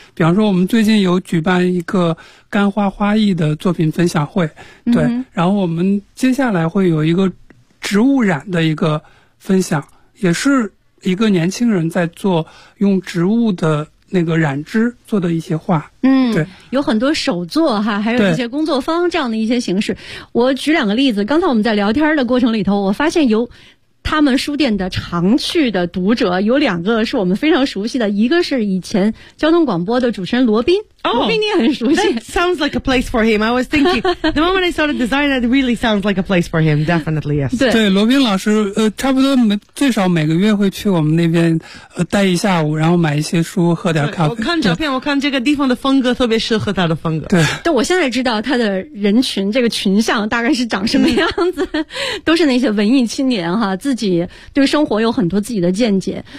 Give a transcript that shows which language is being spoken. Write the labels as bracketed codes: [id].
[zh] 比方说我们最近有举办一个干花花艺的作品分享会，对，然后我们接下来会有一个植物染的一个分享，也是一个年轻人在做用植物的那个染织做的一些画，对，有很多手作哈，还有一些工作坊这样的一些形式。我举两个例子，刚才我们在聊天的过程里头，我发现有他们书店的常去的读者，有两个是我们非常熟悉的，一个是以前交通广播的主持人罗宾。 [en] Oh, [zh] 罗宾你也很熟悉。 [en] That sounds like a place for him. I was thinking the moment I saw the design, it really sounds like a place for him. Definitely yes. [zh] 对罗宾老师，差不多最少每个月会去我们那边待一下午，然后买一些书，喝点咖啡。我看照片，我看这个地方的风格特别适合他的风格。对我现在知道他的人群这个群像大概是长什么样子，都是那些文艺青年哈，自己对生活有很多自己的见解。